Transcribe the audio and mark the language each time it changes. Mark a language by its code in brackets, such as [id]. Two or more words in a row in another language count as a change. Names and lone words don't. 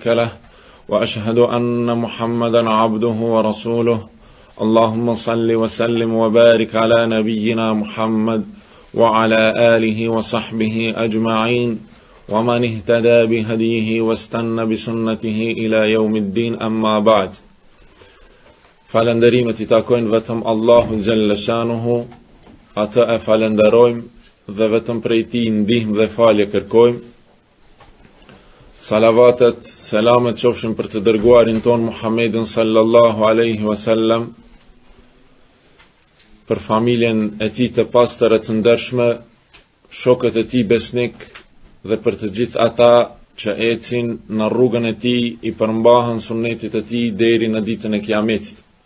[ar] له وأشهد أن محمدا عبده ورسوله اللهم صل وسلم وبارك على نبينا محمد وعلى آله وصحبه أجمعين ومن اهتدى بهديه واستنى بسنته إلى يوم الدين أما بعد [sq] Falënderimet I takojnë vetëm Allahut xhalla shanuhu, atë e falenderojmë dhe vetëm prej Tij ndihmë dhe falje kërkojmë. Salavatet, selamet qofshin për të dërguarin ton Muhammedin [ar] صلى الله عليه وسلم, [sq] për familjen e tij të pastër e të ndershme, shokët e tij besnik dhe për të gjithë ata që ecin në rrugën e tij I përmbahen sunetit e tij deri në ditën e Kiametit.